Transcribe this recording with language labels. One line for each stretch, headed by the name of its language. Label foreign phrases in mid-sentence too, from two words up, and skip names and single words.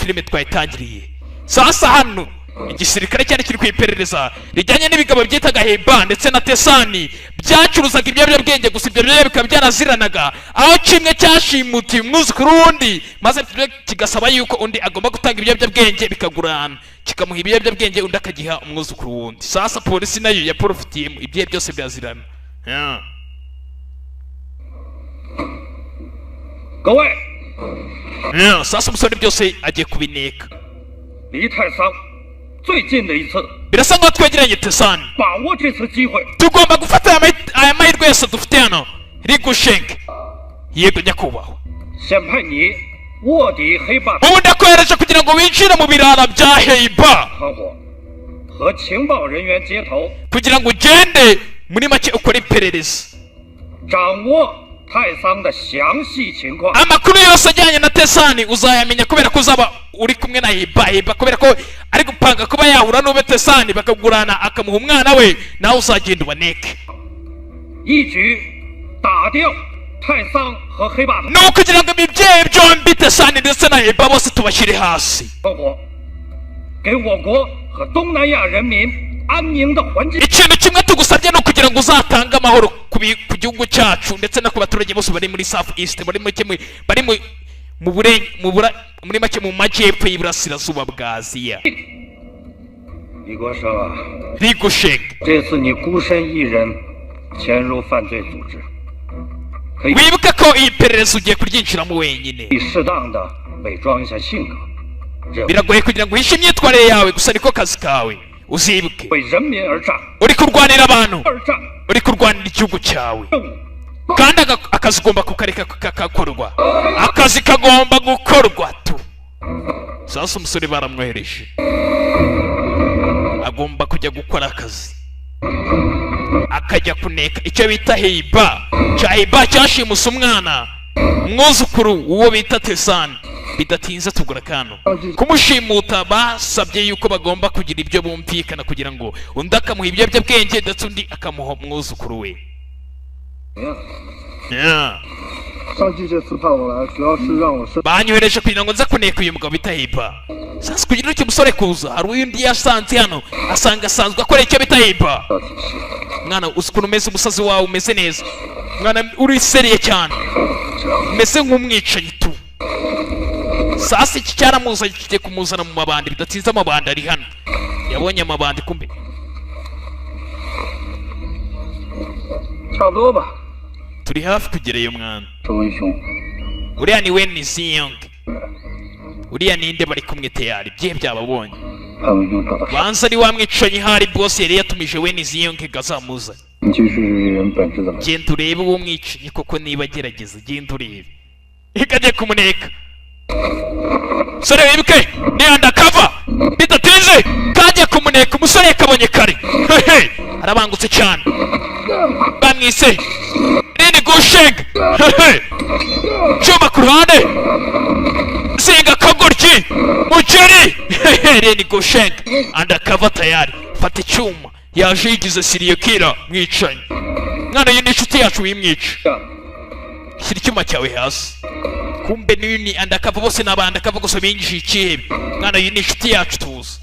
Kinyarwanda: filime twayitangiriye sasa hano igisirikare cyari kiri kwiperereza rijyanye n'ibigabo byitaga heiba ndetse na tesani byacuruzaga ibiyobyabwenge gusa ibyo byose bikaba byaraziranaga aho kimwe cyashimutiye umwuzukuru w'undi maze kigasaba yuko undi agomba gutanga ibiyobyabwenge bikagurana kikamuha ibiyobyabwenge undi akagiha umwuzukuru w'undi sasa polisi nayo yaporofitiyemo ibyo byose byazirana
Chinese: 各位，
Kinyarwanda: sasa umusore byose agiye kubineka
Chinese: 离泰桑最近的一次，
Kinyarwanda: birasa nkaho twegeranye tesani
Chinese: 把握这次机会，
Kinyarwanda: tugomba gufata aya mahirwe yose dufite hano rigushenke yego nyakubahwa
Chinese: 先派你卧底黑霸
Kinyarwanda: ubu ndakohereje kugira ngo winjire mu birara bya heiba
Chinese: 团伙，和情报人员接头，
Kinyarwanda: kugira ngo ugende muri make ukore iperereza
Chinese: 掌握泰桑的详细情况。
Kinyarwanda: amakuru yose ajyanye na tesani uzayamenya kubera ko uzaba uri kumwe na heiba kubera ko ari gupanga kuba yahura n'ube tesani bakagurana akamuha umwana we nawe uzagenda ubaneke
Chinese: 一举打掉泰桑和黑霸的
Kinyarwanda: ni ukugira ngo ibibyeyi byombi tesani ndetse na heiba bose tubashyire hasi
Chinese: 团伙，给我国和东南亚人民安宁的环境。
Kinyarwanda: ikintu kimwe tugusabye ni ukugira ngo uzatange amahoro ku gihugu cyacu ndetse no ku baturage bose bari muri
English: south east
Kinyarwanda: bari muri make mu majyepfo y'iburasirazuba bwa aziya
Chinese: 李国生啊，
Kinyarwanda: rigushenke
Chinese: 这次你孤身一人潜入犯罪组织，可以
Kinyarwanda: wibuke ko iyi perereza ugiye kuryinjiramo wenyine
Chinese: 适当的伪装一下性格，这
Kinyarwanda: biragoye kugira ngo uhishe imyitwarire yawe gusa niko kazi kawe uzibuke
Chinese: 为人民而战，
Kinyarwanda: uri kurwanira abantu
Chinese: 而战
Kinyarwanda: uri kurwanira igihugu cyawe
Chinese: 任务。
Kinyarwanda: kandi akazi ugomba kukareka kakakorwa akazi kagomba gukorwa tu sasa umusore baramwohereje agomba kujya gukora akazi akajya kuneka icyo bita heiba cyashimuse umwana umwuzukuru uwo bita tesani bidatinze tugura kano kumushimuta basabye yuko bagomba kugira ibyo bumvikana kugira ngo undi akamuha ibiyobyabwenge ndetse undi akamuha umwuzukuru we
Chinese: 上级这次派我来，主要是让我申
Kinyarwanda: banyohereje kugira ngo nze kuneka uyu mugabo bita heiba sasa kugira icyo musore kuza hari undi yasanze hano asanga asanzwe akora icyo bita heiba
Chinese: 报体系。
Kinyarwanda: mwana uzi ukuntu umeze umusazi wawe umeze neza mwana uri seriye cyane umeze nk'umwicanyi tu sasa iki cyaramuzanye kigiye kumuzana mu mabandi bidatinze amabandi ari hano yabonye amabandi kumbe
Chinese: 差不多吧。
Kinyarwanda: turi hafi kugereyo mwana
Chinese: 周文雄，
Kinyarwanda: uriya ni weni ziyong uriya ninde bari kumwe teyari byihe byababonye
Chinese: 潘文雄找到。
Kinyarwanda: banza ari wa mwicanyi hari bosi yari yatumije weni ziyong ngo azamuzane
Chinese: 你去试试这人本质怎么？
Kinyarwanda: genda urebe uwo mwicanyi koko niba agerageza genda urebe ikajya kumuneka sore wibuke ni undercover bidatinze kajya kumuneka umusore yakabonye kare hehe arabangutse cyane bamwise nini gushega hehe cyuma ku ruhande senga kagoryi mugeri hehe nini gushega undercover tayari fata icyuma yaje yigize siriyokira mwicanyi mwana uyu ni inshuti yacu wimwica shyira icyuma cyawe hasi kumbe niyo ni undercover bose ni abandakava gusa binjije ikihebe mwana uyu ni inshuti yacu tuzi